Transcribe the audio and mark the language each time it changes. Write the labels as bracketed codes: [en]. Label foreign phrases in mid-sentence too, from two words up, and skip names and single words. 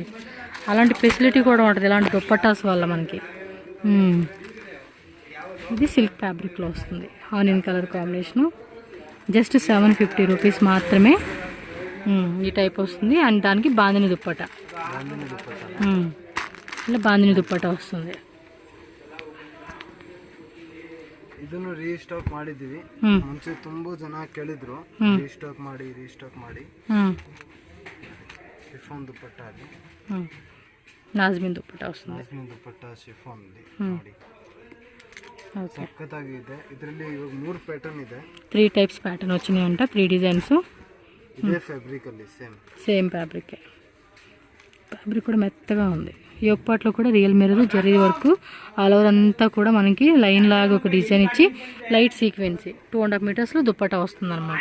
[te] అలాంటి ఫెసిలిటీ కూడా ఉంటుంది ఇలాంటి దుప్పటాస్ వల్ల మనకి. ఇది [en] silk fabric [te] వస్తుంది, [en] onion colour combination. [te] జస్ట్ 750 రూపీస్ మాత్రమే ఈ టైప్ వస్తుంది. అండ్ దానికి బాందిని దుప్పట, ఇలా బాందిని దుప్పట వస్తుంది. [kn] ಇದನ್ನು ರೀಸ್ಟಾಕ್ ಮಾಡಿದ್ದೀವಿ. ಮುಂಚೆ ತುಂಬಾ ಜನ ಕೇಳಿದ್ರು ರೀಸ್ಟಾಕ್ ಮಾಡಿ ಶಿಫಾನ್ ದುಪ್ಪಟ್ಟ ಅದು ನಾಜ್ಮಿನ್ ದುಪ್ಪಟ್ಟ ವస్తుంది. ನಾಜ್ಮಿನ್ ದುಪ್ಪಟ್ಟ ಶಿಫಾನ್ ನೋಡಿ ಸಕ್ಕತ್ತಾಗಿದೆ. ಇದರಲ್ಲಿ ಇವಾಗ 3 ಪ್ಯಾಟರ್ನ್ ಇದೆ. [te] 3 ಟೈಪ್ಸ್ ಪ್ಯಾಟರ್ನ್ వచ్చినాయంట, 3 డిజైన్స్. ఇదే ఫ్యాబ్రిక్ ಅಲ್ಲಿ సేమ్ ఫ్యాబ్రిక్. ఫ్యాబ్రిక్ కూడా మెత్తగా ఉంది. ఈ ఒక్కట్లో కూడా [en] real mirror zari work all over [te] అంతా కూడా మనకి లైన్ లాగా ఒక డిజైన్ ఇచ్చి లైట్ సీక్వెన్సీ 2.5 మీటర్స్లో దుప్పటా వస్తుంది అనమాట.